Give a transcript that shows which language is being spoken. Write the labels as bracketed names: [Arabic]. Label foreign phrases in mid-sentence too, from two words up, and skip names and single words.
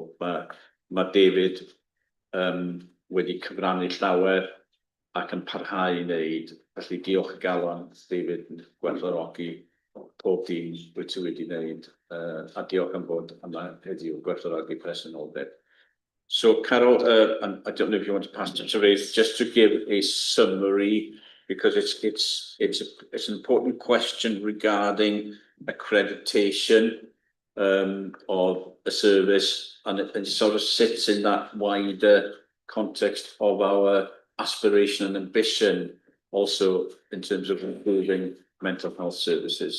[Welsh] Mae David wedi cyfrannu llawer ac yn parhau i wneud, felly diolch y galon David yn gwerthfawrogi pob dim wyt ti wedi wneud, a diolch am bod yma heddiw gwerthfawrogi presenoldeb. [English] So, Carol, I don't know if you want to pass to Therese, just to give a summary, because it's an important question regarding accreditation of a service, and it sort of sits in that wider context of our aspiration and ambition, also in terms of improving mental health services.